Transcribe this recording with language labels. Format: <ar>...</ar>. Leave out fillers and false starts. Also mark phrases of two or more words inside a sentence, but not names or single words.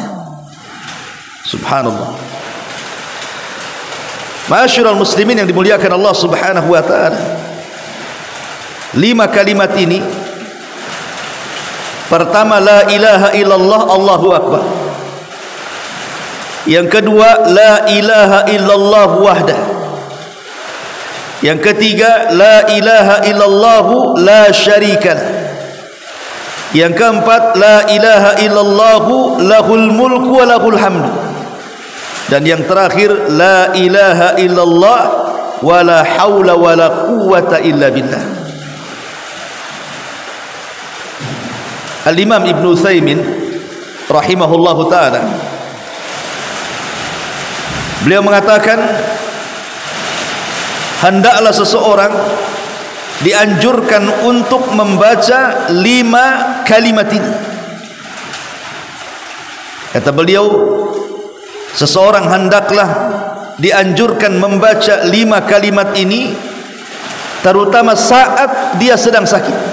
<id>Subhanallah.</id> <ar>معاشر المسلمين</ar> <id>yang dimuliakan Allah</id> <ar>سبحانه وتعالى,</ar> <id>5 kalimat ini, pertama</id> <ar>لا إله إلا الله الله أكبر. Yang kedua لا إله إلا الله وحده. Yang ketiga لا إله إلا الله لا شريك له. Yang keempat لا إله إلا الله له الملك وله الحمد. Dan yang terakhir لا إله إلا الله ولا حول ولا قوة إلا بالله.</ar> <id>Al-Imam Ibn Utsaimin</id> <ar>رحمه الله تعالى,</ar> <id>beliau mengatakan, hendaklah seseorang dianjurkan untuk membaca 5 kalimat ini. Kata beliau, seseorang hendaklah dianjurkan membaca 5 kalimat ini, terutama saat dia sedang sakit.</id>